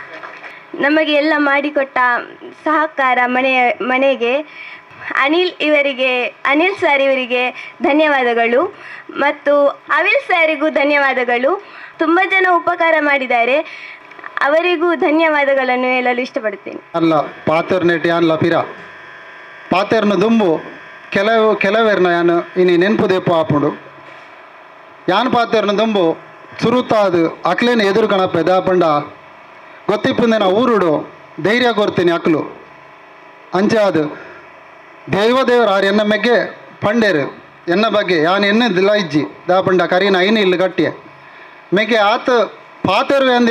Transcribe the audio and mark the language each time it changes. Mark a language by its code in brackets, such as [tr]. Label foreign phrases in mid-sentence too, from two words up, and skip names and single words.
[kn] ನಮಗೆ ಎಲ್ಲ ಮಾಡಿಕೊಟ್ಟ ಸಹಕಾರ ಮನೆಗೆ ಅನಿಲ್ ಸರ್ ಇವರಿಗೆ ಧನ್ಯವಾದಗಳು, ಮತ್ತು ಅವಿಲ್ ಸರಿಗೂ ಧನ್ಯವಾದಗಳು. ತುಂಬ ಜನ ಉಪಕಾರ ಮಾಡಿದ್ದಾರೆ, ಅವರಿಗೂ ಧನ್ಯವಾದಗಳನ್ನು ಹೇಳಲು ಇಷ್ಟಪಡುತ್ತೇನೆ. [tcy] ಅಲ್ಲ ಪಾತೆರ್ನೆಟಿ ಅಲ್ಲ ಪಿರ ಪಾತೆರ್ನ ದುಂಬು ಕೆಲವೇರ್ನ ಯಾನು ಇನಿ ನೆನಪು ದೇಪು ಆಪುಂಡು ಯಾನ್ ಪಾತೆರ್ನ ದುಂಬು ಸುರುತ್ತಾದು ಅಕ್ಲೇನ ಎದುರು ಕಣಪ್ಪ ದಾಪಂಡ ಗೊತ್ತಿಪ್ಪಂದೆ ನಾ ಊರುಡು ಧೈರ್ಯ ಕೊರ್ತೀನಿ ಅಕ್ಲು ಅಂಚೆ ಅದು ದೇವರ ಆರು ಎನ್ನ ಮೆಗ್ಗೆ ಪಂಡೇರು ಎನ್ನ ಬಗ್ಗೆ ಯಾನ್ ಎನ್ನದಿಲ್ಲ ಇಜ್ಜಿ ದಾಪಂಡ ಕರೀನ ಐನಿ ಇಲ್ಲಿ ಗಟ್ಟಿಯ ಮೆಗ್ಗೆ ಆತ ಪಾತೆರ್ವೆ ಅಂದು